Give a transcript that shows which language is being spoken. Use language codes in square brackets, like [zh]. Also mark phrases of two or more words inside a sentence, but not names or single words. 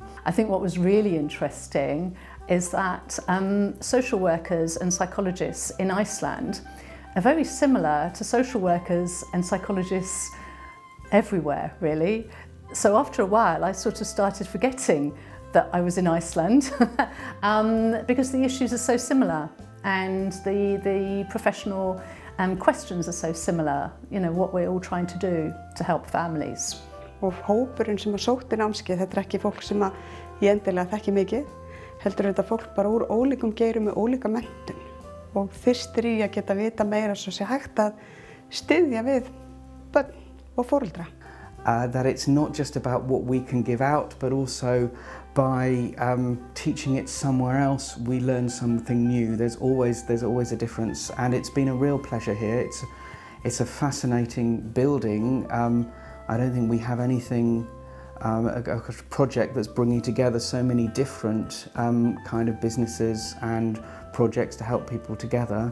[en] I think what was really interesting is that social workers and psychologists in Iceland are very similar to social workers and psychologists everywhere, really. So after a while, I sort of started forgetting that I was in Iceland because the issues are so similar and the professional questions are so similar, you know, what we're all trying to do to help families. [is] Og hópurinn sem sótti námskeið, þetta ekki fólk sem ég endilega þekki mikið, heldur þetta fólk bara úr ólíkum geirum með ólíka menntun og þyrstir í að geta vita meira svo sé hægt að styðja við börn og foreldra. [en] That it's not just about what we can give out, but also by teaching it somewhere else, we learn something new. There's always a difference, and it's been a real pleasure here. It's a fascinating building. I don't think we have anything, a project that's bringing together so many different kind of businesses and projects to help people together.